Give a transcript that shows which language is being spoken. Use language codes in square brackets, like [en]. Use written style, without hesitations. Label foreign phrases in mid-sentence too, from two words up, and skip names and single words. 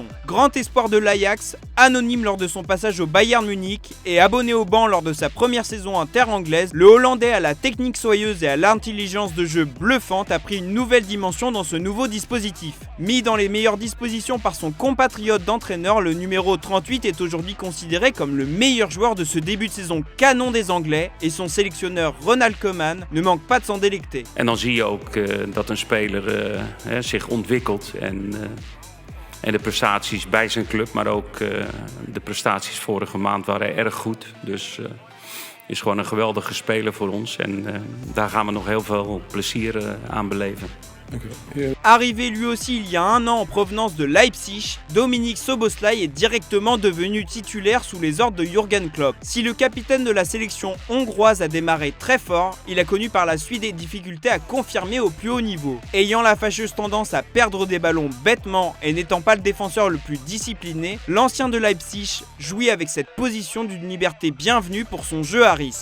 [fr] Grand espoir de l'Ajax, anonyme lors de son passage au Bayern Munich et abonné au banc lors de sa première saison en terre anglaise, le Hollandais à la technique soyeuse et à l'intelligence de jeu bluffante a pris une nouvelle dimension dans ce nouveau dispositif. Mis dans les meilleures dispositions par son compatriote d'entraîneur, le numéro 38 est aujourd'hui considéré comme le meilleur joueur de ce début de saison canon des Anglais et son sélectionneur Ronald Koeman ne manque pas de s'en délecter. [nl] En dan zie je ook dat een speler zich ontwikkelt en de prestaties bij zijn club, maar ook de prestaties vorige maand waren erg goed. Dus is gewoon een geweldige speler voor ons en daar gaan we nog heel veel plezier aan beleven. [fr] Arrivé lui aussi il y a un an en provenance de Leipzig, Dominik Szoboszlai est directement devenu titulaire sous les ordres de Jürgen Klopp. Si le capitaine de la sélection hongroise a démarré très fort, il a connu par la suite des difficultés à confirmer au plus haut niveau. Ayant la fâcheuse tendance à perdre des ballons bêtement et n'étant pas le défenseur le plus discipliné, l'ancien de Leipzig jouit avec cette position d'une liberté bienvenue pour son jeu à risque.